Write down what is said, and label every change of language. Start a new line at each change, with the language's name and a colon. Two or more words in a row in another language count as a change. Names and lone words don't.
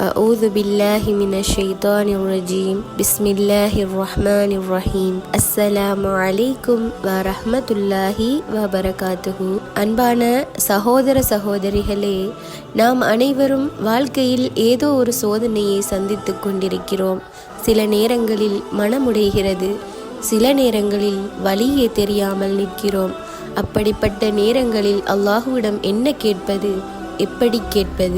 Arabic: أعوذ بالله من الشيطان الرجيم بسم الله الرحمن الرحيم السلام عليكم ورحمة الله وبركاته.
Tamil: அன்பான சகோதர சகோதரிகளே, நாம் அனைவரும் வாழ்க்கையில் ஏதோ ஒரு சோதனையை சந்தித்து கொண்டிருக்கிறோம். சில நேரங்களில் மனமுடைகிறது, சில நேரங்களில் வழியே தெரியாமல் நிற்கிறோம். அப்படிப்பட்ட நேரங்களில் அல்லாஹ்விடம் என்ன கேட்பது, எப்படி கேட்பது?